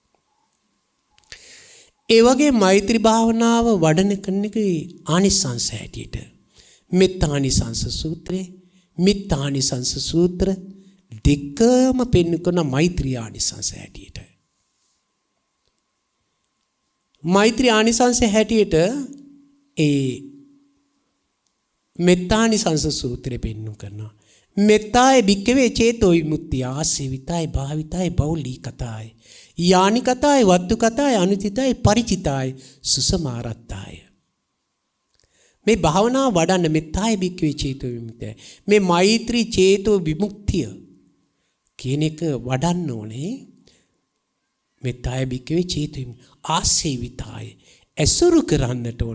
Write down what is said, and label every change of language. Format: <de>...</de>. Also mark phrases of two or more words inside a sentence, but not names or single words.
<si>ඒ වගේ මෛත්‍රී භාවනාව වඩන කෙනෙකුගේ ආනිසංස හැටියට මෙත්තානිසංස සූත්‍රේ, මිත්තානිසංස සූත්‍ර දෙකම පෙන්වන මෛත්‍රී ආනිසංස හැටියට. මෛත්‍රී ආනිසංස හැටියට ඒ මෙත්තානිසංස සූත්‍රය පෙන්වු කරනවා.</si> <pi>මෙත්තාය භික්කවේ චේතෝ විමුක්තිය ආසේවිතයි භාවිතයි බෞලී කතාය යානි කතාය වත්තු කතාය අනුචිතයි පරිචිතයි සුසමාරත්තාය.</pi> <si>මේ භාවනාව වඩන්න</si> <pi>මෙත්තාය භික්කවේ චේතෝ විමුක්තිය,</pi> <si>මේ මෛත්‍රී චේතෝ විමුක්තිය කියන එක වඩන්න ඕනේ.</si> <pi>මෙත්තාය භික්කවේ චේතෝ ආසේවිතයි</pi> <si>ඇසුරු කරන්නට ඕන.</si>